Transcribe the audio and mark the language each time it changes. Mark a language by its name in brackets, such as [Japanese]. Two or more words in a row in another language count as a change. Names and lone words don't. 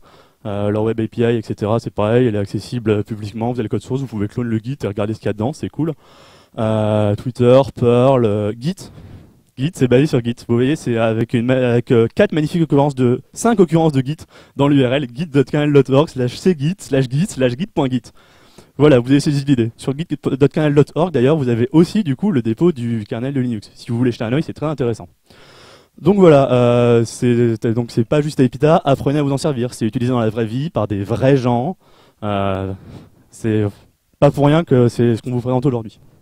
[French] Leur [English] web API, [French] etc. C'est pareil, elle est accessible publiquement. Vous avez le code source, vous pouvez clone le Git et regarder ce qu'il y a dedans, c'est cool. Twitter, Perl, Git. Git, c'est basé sur Git. Vous voyez, c'est avec 4 magnifiques occurrences 5 occurrences de Git dans l'URL git.kernel.org/git/git/git.git. Voilà, vous avez saisi l'idée. Sur git.kernel.org, d'ailleurs, vous avez aussi du coup le dépôt du kernel de Linux. Si vous voulez jeter un œil, c'est très intéressant. Donc voilà, c'est pas juste à Epita, apprenez à vous en servir. C'est utilisé dans la vraie vie par des vrais gens. C'est pas pour rien que c'est ce qu'on vous présente aujourd'hui.